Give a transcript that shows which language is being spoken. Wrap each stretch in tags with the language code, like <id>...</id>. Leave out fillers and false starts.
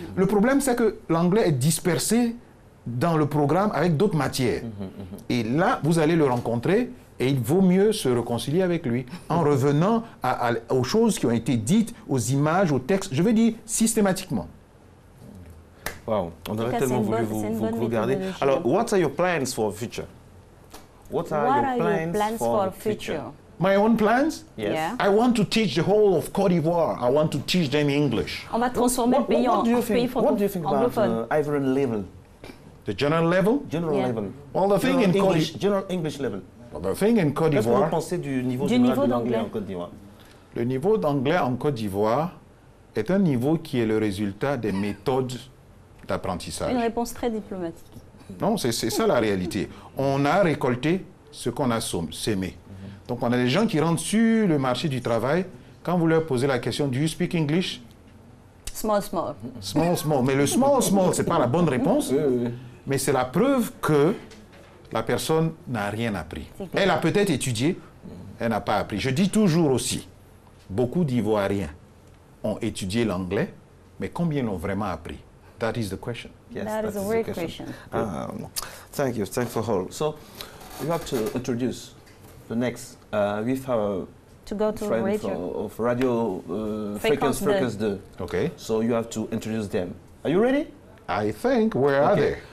<fr>Le problème, c'est que l'anglais est dispersé dans le programme avec d'autres matières. Et là, vous allez le rencontrer et il vaut mieux se réconcilier avec lui en revenant aux choses qui ont été dites, aux images, aux textes, je veux dire systématiquement. Wow, on aurait tellement voulu vous garder.</fr> <en>Alors, what are your plans for the future? What are your plans for the future? My own plans? Yes. Yeah. I want to teach the whole of Côte d'Ivoire. I want to teach them English.</en> <fr>On va transformer le pays en pays anglophone.</fr> <en>What do you think about Ivorian level? The general level? General level. Well, the thing in Côte d'Ivoire... General English level. Well, the thing in Côte d'Ivoire...</en> <fr>Qu'est-ce que vous pensez du niveau général de l'anglais en Côte d'Ivoire? Le niveau d'anglais en Côte d'Ivoire est un niveau qui est le résultat des méthodes d'apprentissage. Une réponse très diplomatique. Non, c'est ça la réalité. On a récolté ce qu'on a sémé. Donc, on a des gens qui rentrent sur le marché du travail. Quand vous leur posez la question,</fr> <en>do you speak English? Small, small. Small, small.</en> <fr>Mais le small, small, ce n'est pas la bonne réponse. Mais c'est la preuve que la personne n'a rien appris. Elle a peut-être étudié, elle n'a pas appris. Je dis toujours aussi, beaucoup d'Ivoiriens ont étudié l'anglais, mais combien l'ont vraiment appris?</fr> <en>That is the question. Yes, that is a great question. Thank you. Thanks for all. So, you have to introduce the next with our to go to friend radio. of Radio Fréquence 2. Okay. So you have to introduce them. Are you ready? I think. Where are they?</en>